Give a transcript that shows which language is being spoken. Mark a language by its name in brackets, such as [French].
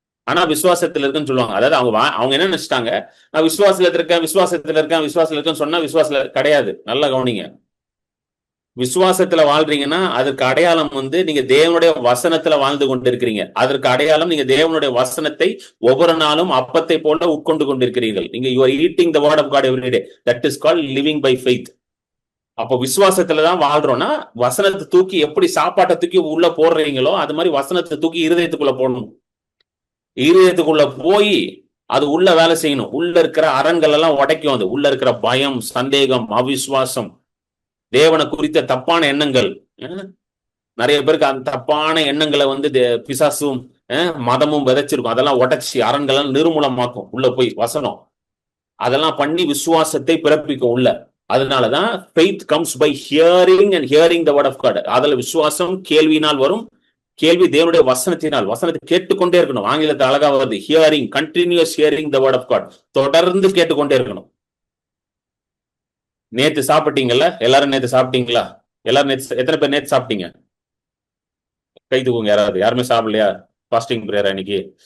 [Tamil] ஆனா விசுவாசத்துல இருக்குன்னு சொல்லுவாங்க. அதாவது அவங்க என்ன நினைச்சிட்டாங்க, நான் விசுவாசத்துல இருக்கேன்னு சொன்னா விசுவாசத்துல கிடையாது. நல்லா கவனிங்க. விசுவாசத்துல வாழ்றீங்கன்னா அதற்கு அடையாளம் நீங்க தேவனுடைய வசனத்துல வாழ்ந்து கொண்டிருக்கிறீங்க. அதற்கு அடையாளம் நீங்க தேவனுடைய வசனத்தை ஒவ்வொரு நாளும் அப்பத்தை போல உட்கொண்டு கொண்டிருக்கிறீர்கள். [English] நீங்க you are eating the word of God every day. That is called living by faith. [Tamil] அப்போ விசுவாசத்துலதான் வாழ்றோம்னா வசனத்தை தூக்கி எப்படி சாப்பாட்டை தூக்கி உள்ள போடுறீங்களோ அது மாதிரி வசனத்தை தூக்கி இருதயத்துக்குள்ள போடணும். இருதயத்துக்குள்ள போய் அது உள்ள வேலை செய்யணும். உள்ள இருக்கிற அரண்கள் எல்லாம் உடைக்கும். அது உள்ள இருக்கிற பயம், சந்தேகம், அவிசுவாசம், தேவனை குறித்த தப்பான எண்ணங்கள். நிறைய பேருக்கு அந்த தப்பான எண்ணங்களை பிசாசும் மதமும் விதைச்சிருக்கும். அதெல்லாம் உடைச்சி அரண்கள் நிர்மூலமாக்கும். உள்ள போய் வசனம் அதெல்லாம் பண்ணி விசுவாசத்தை பிறப்பிக்கும் உள்ள. [English] அதனாலதான் faith comes by hearing and hearing the word of God. [Tamil] அதுல விசுவாசம் கேள்வியினால் வரும், கேள்வி தேவனுடைய வசனத்தினால். வசனத்தை கேட்டுக்கொண்டே இருக்கணும். ஆங்கிலத்தில் அழகா வருது, [English] Hearing, continuous hearing the word of God. [Tamil] தொடர்ந்து கேட்டுக்கொண்டே இருக்கணும். நேத்து சாப்பிட்டீங்கல்ல? எல்லாரும் நேத்து சாப்பிட்டீங்களா? எல்லாரும் எத்தனை பேர் நேத்து சாப்பிட்டீங்க? கை தூக்குங்க யாராவது. யாருமே சாப்பிடலையா? ஃபாஸ்டிங் பிரேயர் இன்னைக்கு.